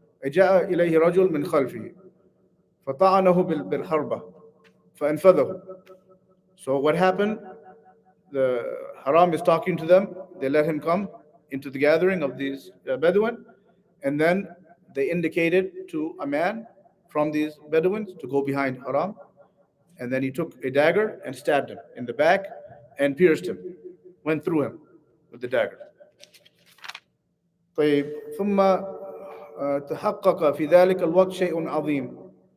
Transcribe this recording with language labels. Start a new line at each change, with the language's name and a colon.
Arabic: جاء إليه رجل من خلفه فطعنه بالحربة فأنفذه.
English: So what happened? The Haram is talking to them. They let him come into the gathering of these Bedouin, and then they indicated to a man from these Bedouins to go behind Haram, and then he took a dagger and stabbed him in the back and pierced him, went through him with the dagger.
Arabic: طيب ثم تحقق في ذلك الوقت شيء عظيم.